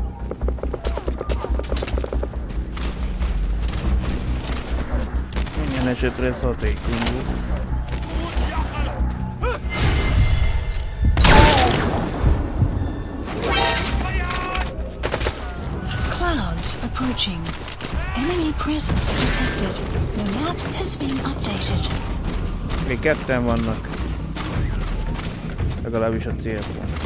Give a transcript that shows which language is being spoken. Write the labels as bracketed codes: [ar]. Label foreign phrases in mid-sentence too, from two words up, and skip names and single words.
[hu] Minden esetre ez hatékony volt. [en] Approaching. Enemy presence detected. The map has been updated. [hu] Még 2-en vannak. Legalábbis a célpont.